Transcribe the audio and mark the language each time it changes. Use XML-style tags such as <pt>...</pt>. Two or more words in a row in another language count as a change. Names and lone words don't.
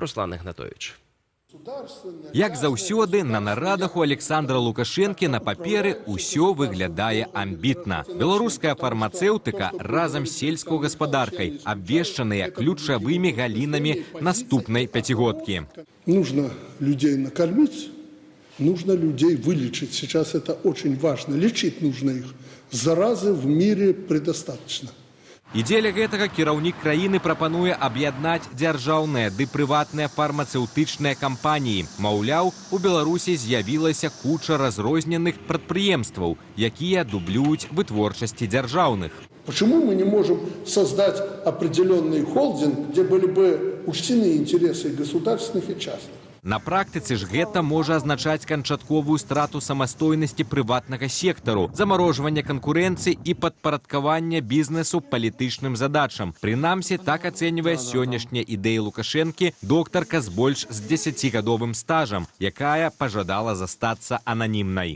<be>Руслан Ігнатович. Як заўсёды, на нарадах у Александра Лукашэнкі на паперы ўсё выглядае амбітна. Беларуская фармацэўтыка разам з сельскай гаспадаркай абвешчаныя ключавымі галінамі наступнай пяцігодкі.</be> <ru>Нужно людей накормить, нужно людей вылечить. Сейчас это очень важно. Лечить нужно их. Заразы в мире предостаточно.</ru> <be>І дзеля гэтага кіраўнік краіны прапануе аб'яднаць дзяржаўныя ды прыватныя фармацэўтычныя кампаніі. Маўляў, у Беларусі з'явілася куча разрозненых прадпрыемстваў, якія дублююць вытворчасці дзяржаўных.</be> <ru>Почему мы не можем создать определенный холдинг, где были бы учтены интересы государственных и частных?</ru> <be>На практыцы ж гэта можа азначаць канчатковую страту самастойнасці прыватнага сектару, замарожванне канкурэнцыі і падпарадкаванне бізнесу палітычным задачам. Прынамсі, так ацэньвае сённяшнія ідэі Лукашэнкі доктарка з больш з 10гадовым стажам, якая пажадала застацца ананімнай.</be>